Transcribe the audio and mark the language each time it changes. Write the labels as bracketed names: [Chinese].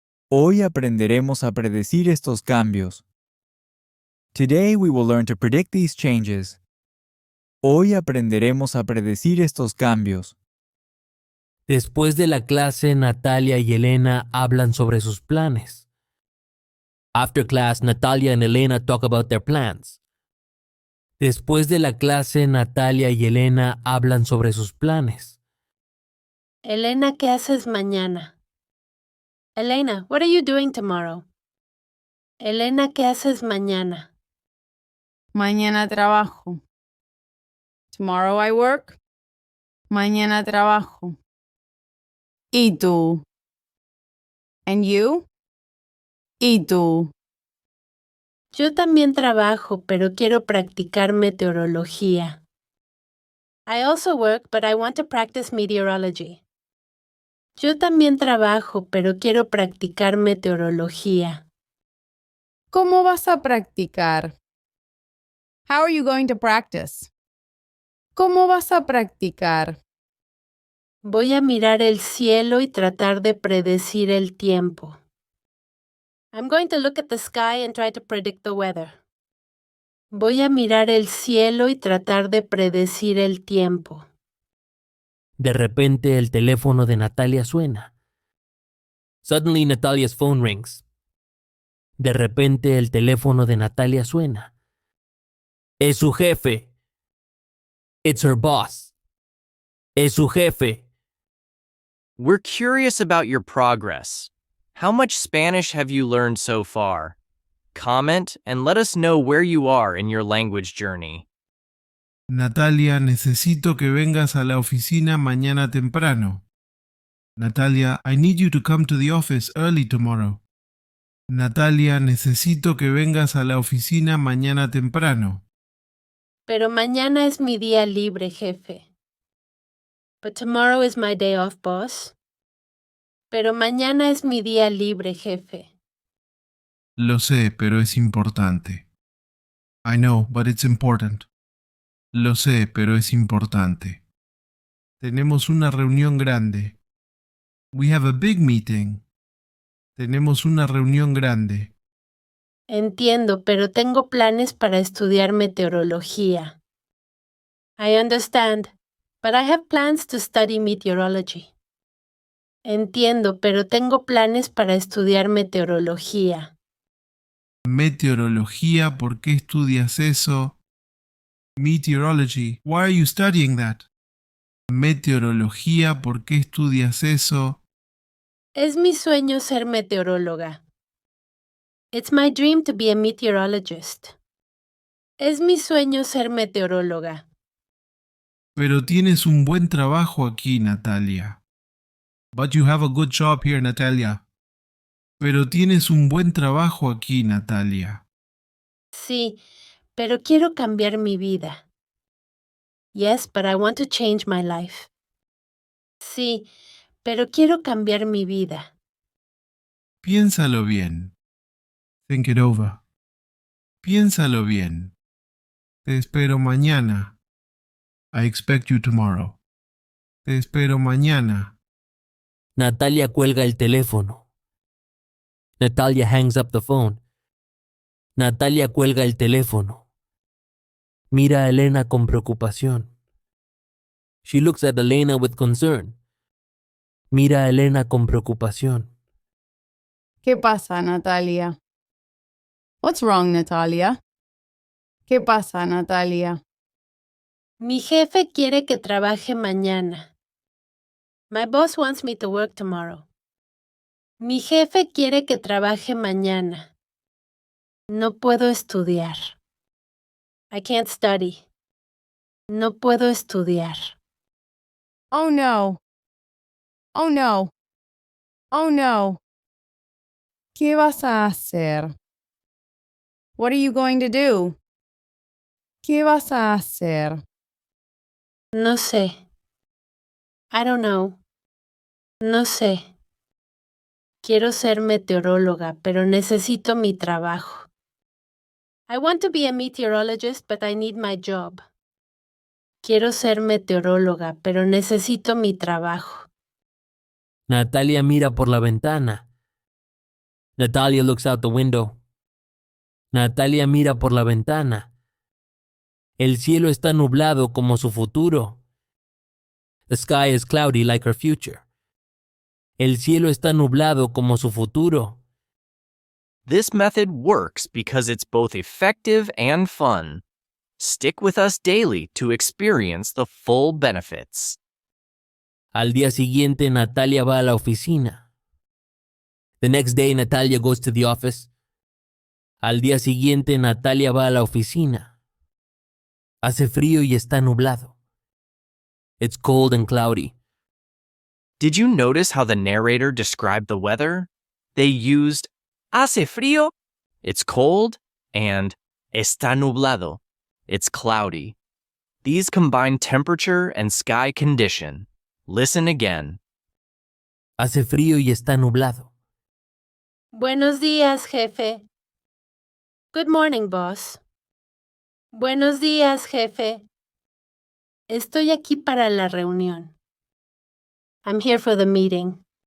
[Spanish] Hoy aprenderemos a predecir estos cambios. [English] Today we will learn to predict these changes. [Spanish] Hoy aprenderemos a predecir estos cambios. Después de la clase, Natalia y Elena hablan sobre sus planes. [English] After class, Natalia and Elena talk about their plans. [Spanish] Después de la clase, Natalia y Elena hablan sobre sus planes. Elena, ¿qué haces mañana? [English] Elena, what are you doing tomorrow? [Spanish] Elena, ¿qué haces mañana? Mañana trabajo. [English] Tomorrow I work. [Spanish] Mañana trabajo. ¿Y tú? [English] And you? [Spanish] ¿Y tú? Yo también trabajo, pero quiero practicar meteorología. [English] I also work, but I want to practice meteorology. [Spanish] Yo también trabajo, pero quiero practicar meteorología. ¿Cómo vas a practicar? [English] How are you going to practice? [Spanish] ¿Cómo vas a practicar? Voy a mirar el cielo y tratar de predecir el tiempo. [English] I'm going to look at the sky and try to predict the weather. [Spanish] Voy a mirar el cielo y tratar de predecir el tiempo. De repente el teléfono de Natalia suena. [English] Suddenly Natalia's phone rings. [Spanish] De repente el teléfono de Natalia suena. Es su jefe. [English] It's her boss. [Spanish] Es su jefe. [English] We're curious about your progress. How much Spanish have you learned so far? Comment and let us know where you are in your language journey. [Spanish] Natalia, necesito que vengas a la oficina mañana temprano. [English] Natalia, I need you to come to the office early tomorrow. [Spanish] Natalia, necesito que vengas a la oficina mañana temprano. Pero mañana es mi día libre, jefe. [English] But tomorrow is my day off, boss. [Spanish] Pero mañana es mi día libre, jefe. Lo sé, pero es importante. [English] I know, but it's important. [Spanish] Lo sé, pero es importante. Tenemos una reunión grande. [English] We have a big meeting. [Spanish] Tenemos una reunión grande. Entiendo, pero tengo planes para estudiar meteorología. [English] I understand, but I have plans to study meteorology. [Spanish] Entiendo, pero tengo planes para estudiar meteorología. Meteorología, ¿por qué estudias eso? [English] Meteorology, why are you studying that? [Spanish] Meteorología, ¿por qué estudias eso? Es mi sueño ser meteoróloga. [English] It's my dream to be a meteorologist. [Spanish] Es mi sueño ser meteoróloga. Pero tienes un buen trabajo aquí, Natalia. [English] But you have a good job here, Natalia. [Spanish] Pero tienes un buen trabajo aquí, Natalia. Sí, pero quiero cambiar mi vida. [English] Yes, but I want to change my life. [Spanish] Sí, pero quiero cambiar mi vida. Piénsalo bien. [English] Think it over. [Spanish] Piénsalo bien. Te espero mañana. [English] I expect you tomorrow. [Spanish] Te espero mañana. Natalia cuelga el teléfono. [English] Natalia hangs up the phone. [Spanish] Natalia cuelga el teléfono. Mira a Elena con preocupación. [English] She looks at Elena with concern. [Spanish] Mira a Elena con preocupación. ¿Qué pasa, Natalia? [English] What's wrong, Natalia? [Spanish] ¿Qué pasa, Natalia? Mi jefe quiere que trabaje mañana. [English] My boss wants me to work tomorrow. [Spanish] Mi jefe quiere que trabaje mañana. No puedo estudiar. [English] I can't study. [Spanish] No puedo estudiar. Oh no. Oh no. Oh no. ¿Qué vas a hacer? [English] What are you going to do? [Spanish] ¿Qué vas a hacer? No sé. [English] I don't know. [Spanish] No sé. Quiero ser meteoróloga, pero necesito mi trabajo. [English] I want to be a meteorologist, but I need my job. [Spanish] Quiero ser meteoróloga, pero necesito mi trabajo. Natalia mira por la ventana. [English] Natalia looks out the window. [Spanish] Natalia mira por la ventana. El cielo está nublado como su futuro. [English] The sky is cloudy like her future. [Spanish] El cielo está nublado como su futuro. [English] This method works because it's both effective and fun. Stick with us daily to experience the full benefits. [Spanish] Al día siguiente, Natalia va a la oficina. [English] The next day, Natalia goes to the office. [Spanish] Al día siguiente, Natalia va a la oficina. Hace frío y está nublado. [English] It's cold and cloudy. Did you notice how the narrator described the weather? They used [Spanish] hace frío, [English] it's cold, and [Spanish] está nublado, [English] it's cloudy. These combine temperature and sky condition. Listen again. [Spanish] Hace frío y está nublado. Buenos días, jefe. [English] Good morning, boss. [Spanish] Buenos días, jefe. Estoy aquí para la reunión. [English] I'm here for the meeting.